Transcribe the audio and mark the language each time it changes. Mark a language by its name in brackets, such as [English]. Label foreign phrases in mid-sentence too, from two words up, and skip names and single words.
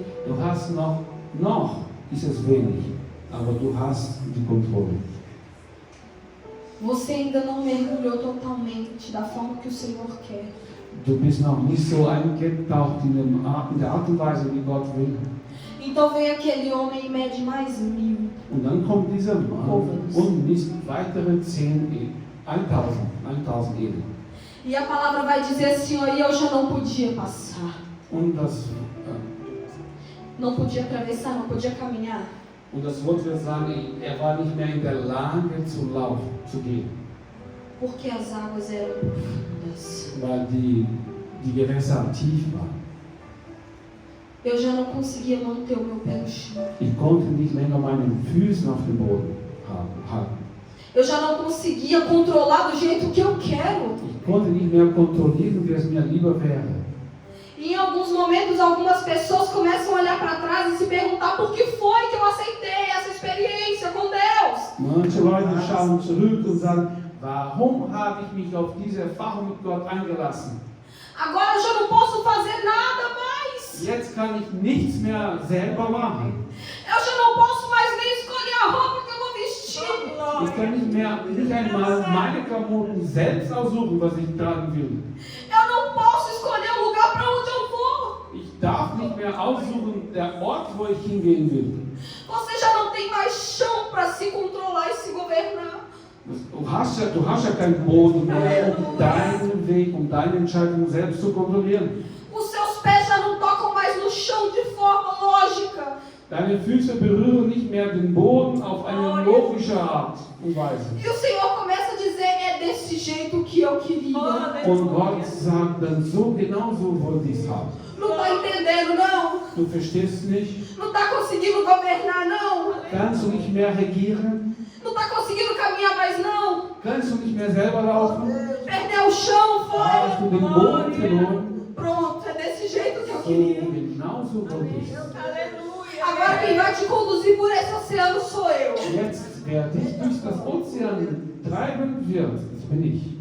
[German] Du hast noch ist es wenig, aber du hast die Kontrolle. [Portuguese] Você ainda não mergulhou totalmente da forma que o Senhor quer. [German] Du bist noch nicht so eingetaucht in der Art und Weise, wie Gott will. [Portuguese] Então vem aquele homem e mede mais 1000. [German] Und dann kommt dieser Mann und misst weitere 10.000 Ehen. [Portuguese] E a palavra vai dizer assim, e eu já não podia passar. [German] Und das [Portuguese] Não podia atravessar, não podia caminhar. [German] Wort wird sagen, war nicht mehr in der Lage zu laufen, zu gehen. [Portuguese] Porque as águas eram profundas. [German] Weil die Gewässer tief waren. [Portuguese] Eu já não conseguia manter o meu pé no chão. [German] Ich konnte nicht länger meine Füße auf dem Boden halten. [Portuguese] Eu já não conseguia controlar do jeito que eu quero. [German] Ich konnte nicht mehr kontrollieren, wie es mir lieber wäre. [Portuguese] E em alguns momentos, algumas pessoas começam a olhar para trás e se perguntar por que foi que eu aceitei essa experiência com Deus. [German] Manche Leute schauen zurück und sagen, warum habe ich mich auf diese Erfahrung mit Gott eingelassen? [Portuguese] Agora eu já não posso fazer nada mais. [German] Jetzt kann ich nichts mehr selber machen. [Portuguese] Eu já não posso mais nem escolher a roupa que eu vou vestir. [German] Ich kann nicht einmal meine Klamotten selbst aussuchen, was ich tragen will. [Portuguese] Eu não posso escolher o lugar para onde eu vou. [German] Ich darf nicht mehr aussuchen, der Ort, wo ich hingehen will. [Portuguese] Você já não tem mais chão para se controlar e se governar. [German] Du hast ja keinen Boden mehr, deinen Weg und deine Entscheidung selbst zu kontrollieren. [Portuguese] Os seus pés já não tocam mais no chão de forma lógica. [German] Deine Füße berühren nicht mehr den Boden auf eine logische Art und Weise. [Portuguese] E o Senhor começa a dizer, é desse jeito que eu queria. [German] Und Gott sagt dann, genau so wollte ich es haben. [Portuguese] Não está entendendo, não? [German] Du verstehst nicht? [Portuguese] Não está conseguindo governar, não? [German] Kannst du nicht mehr regieren? [Portuguese] Não está conseguindo caminhar mais, não? [German] Kannst du nicht mehr selber laufen? [Portuguese] Perdeu o chão, [German] Hast du [Portuguese] foi? [German] den Boden verloren? [Portuguese] Pronto, é desse jeito que eu [German] So, [Portuguese] queria. [German] genau so wollte ich es. [Portuguese] Agora quem vai te conduzir por esse oceano sou eu. [German] Jetzt, wer dich durch das Ozean treiben wird, das bin ich.